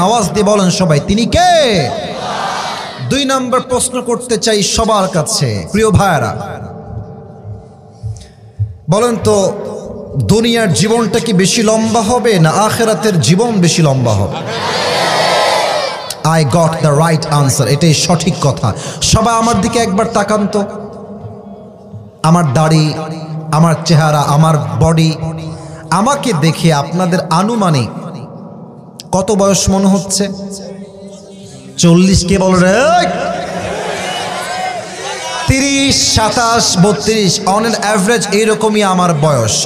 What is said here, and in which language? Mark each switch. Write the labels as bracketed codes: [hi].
[bn] আওয়াজ দিয়ে বলেন সবাই, তিনি কে? 2 নম্বর প্রশ্ন করতে চাই সবার কাছে, প্রিয় ভাইরা, বলেন তো দুনিয়ার জীবনটা কি বেশি লম্বা হবে না আখিরাতের জীবন বেশি লম্বা হবে? [en] I got the right answer, [bn] এটাই সঠিক কথা। সবাই আমার দিকে একবার তাকান তো। আমার দাড়ি, আমার চেহারা, আমার বডি, আমাকে দেখে আপনাদের আনুমানিক কত বয়স মনে হচ্ছে? 40 কে বল রে? 30, 27, 32 [en] on an average [bn] এইরকমই আমার বয়স।